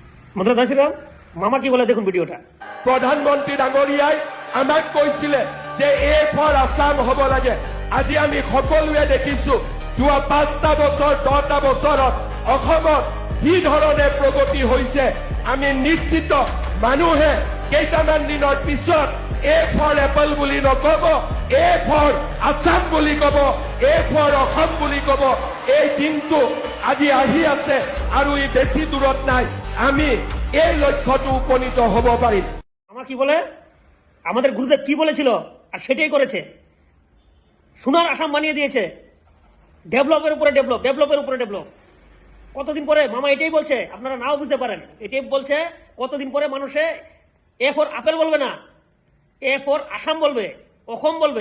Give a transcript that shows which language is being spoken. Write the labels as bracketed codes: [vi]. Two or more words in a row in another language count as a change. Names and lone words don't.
[bn] মন্ত্রী জয় শ্রীরাম। মামা কি বলে দেখুন ভিডিওটা। [as] প্ৰধানমন্ত্ৰী ডাঙৰীয়াই আমাক কৈছিলে যে [en] A for Assam [as] হ'ব লাগে। আজি আমি সকলোৱে দেখিছো যোৱা 5টা বছৰ 10টা বছৰত অসমত কি ধৰণে প্ৰগতি হৈছে আমি নিশ্চিত। মানুহে কেইটামান দিনৰ পিছত [en] A for apple [as] বুলি নকব, [en] A for Assam [as] বুলি কব, [en] A for Asom [as] বুলি কব। এই দিনটো আজি আহি আছে আৰু ই বেছি দূৰত নাই। আমি এই লক্ষ্যটো উপনীত হব পাৰিম। [bn] মামা কি বলে আমাদের গুরুদেব কি বলেছিল আর সেটাই করেছে। সোনার আসাম বানিয়ে দিয়েছে। ডেভেলপের উপরে ডেভেলপ, ডেভেলপের উপরে ডেভেলপ। কতদিন পরে মামা এটাই বলছে, আপনারা নাও বুঝতে পারেন, এটাই বলছে কতদিন পরে মানুষে [en] A for apple [bn] বলবে না, [en] A for Assam [bn] বলবে, অসম বলবে।